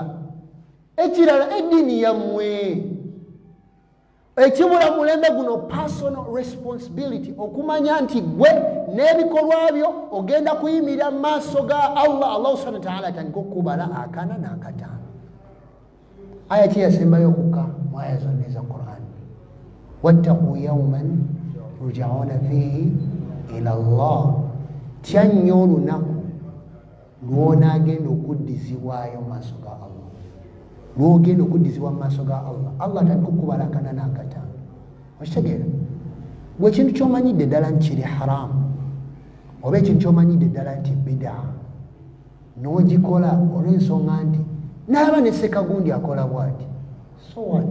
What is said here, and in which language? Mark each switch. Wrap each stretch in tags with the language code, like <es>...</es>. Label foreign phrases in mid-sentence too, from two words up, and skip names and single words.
<lg>Ekirala eddiini yammwe ekibula mulembe guno</lg> <en>personal responsibility</en> <lg>okumanya nti gwe n'ebikolwa byo ogenda kuyimirira mu maaso ga Allah</lg> <ar>سبحانه وتعالى</ar> <lg>atandika okubala akana n'akataano. Aya ki yasembayo okukka mu aya zonna eza Quran?</lg> <ar>واتقوا يوما ترجعون فيه إلى الله.</ar> <lg>Tya nnyo olunaku lw'onaagenda okuddizibwayo mu maaso ga Allah. Lw'ogenda okuddizibwa mu maaso ga Allah, Allah atandika okubala akana n'akataano. Okitegeera? Gwe ekintu ky'omanyidde ddala nti kiri haramu oba ekintu ky'omanyidde ddala nti bidaa n'ogikola olw'ensonga nti n'aba ne Ssekagundi akola bw'ati,</lg> <en>so what?</en>